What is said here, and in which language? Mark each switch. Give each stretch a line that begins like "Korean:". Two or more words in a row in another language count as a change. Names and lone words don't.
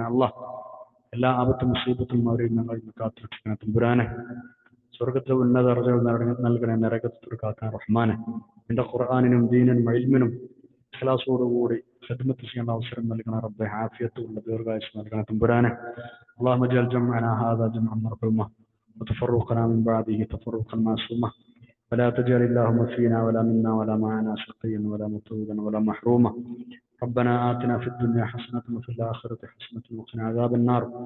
Malayalam: അല്ലാഹ്, എല്ലാ ആപത്തും മുസീബത്തും അവരെയും ഞങ്ങൾ കാത്തുരക്ഷിക്കണം തമ്പുരാനെ. സ്വർഗത്തിലെ ഉന്നത അർജകൾ നൽകണേ, നരകത്തിൽ കാക്കാൻ റഹ്മാനെ. എന്റെ ഖുർആനിനും ദീനിനും ഇൽമിനും ഇഖ്ലാസോടുകൂടി ഖിദ്മത്ത് ചെയ്യേണ്ട അവസരം നൽകണം റബ്ബെ. ആഫിയത്തുള്ള ദീർഘായുസ്സ് നൽകണം തമ്പുരാനെ.
Arabic: اللهم اجعل جمعنا هذا جمعا مرحوما وتفرقنا من بعده تفرقا معصوما ولا تجعل اللهم فينا ولا منا ولا معنا شقيا ولا مطرودا ولا محروما. ربنا آتنا في الدنيا حسنة وفي الآخرة حسنة وقنا عذاب النار.